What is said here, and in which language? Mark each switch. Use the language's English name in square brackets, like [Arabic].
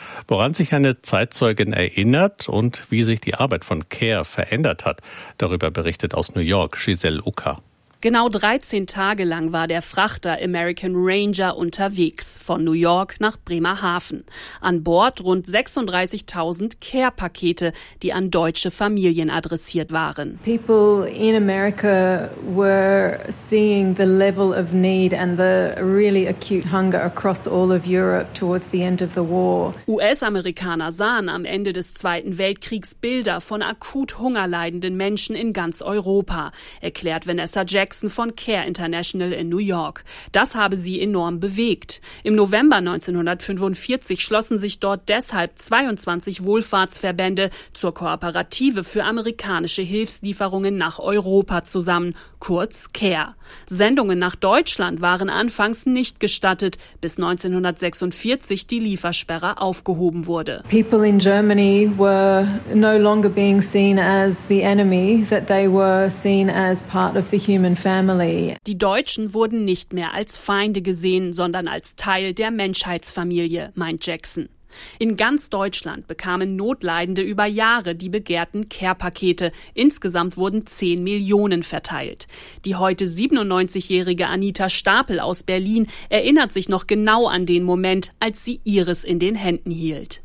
[German] Woran sich eine Zeitzeugin erinnert und wie sich die Arbeit von Care verändert hat, darüber berichtet aus New York Giselle Ucker. Genau 13 Tage lang war der Frachter American Ranger unterwegs, von New York nach Bremerhaven. An Bord rund 36.000 Care-Pakete, die an deutsche Familien adressiert waren. [English] People in America were seeing the level of need and the really acute hunger across all of Europe towards the end of the war. [German] US-Amerikaner sahen am Ende des Zweiten Weltkriegs Bilder von akut hungerleidenden Menschen in ganz Europa, erklärt Vanessa Jackson von Care International in New York. Das habe sie enorm bewegt. Im November 1945 schlossen sich dort deshalb 22 Wohlfahrtsverbände zur Kooperative für amerikanische Hilfslieferungen nach Europa zusammen, kurz Care. Sendungen nach Deutschland waren anfangs nicht gestattet, bis 1946 die Liefersperre aufgehoben wurde. [English] People in Germany were no longer being seen as the enemy, that they were seen as part of the human. [German] Die Deutschen wurden nicht mehr als Feinde gesehen, sondern als Teil der Menschheitsfamilie, meint Jackson. In ganz Deutschland bekamen Notleidende über Jahre die begehrten Care-Pakete. Insgesamt wurden 10 Millionen verteilt. Die heute 97-jährige Anita Stapel aus Berlin erinnert sich noch genau an den Moment, als sie ihres in den Händen hielt.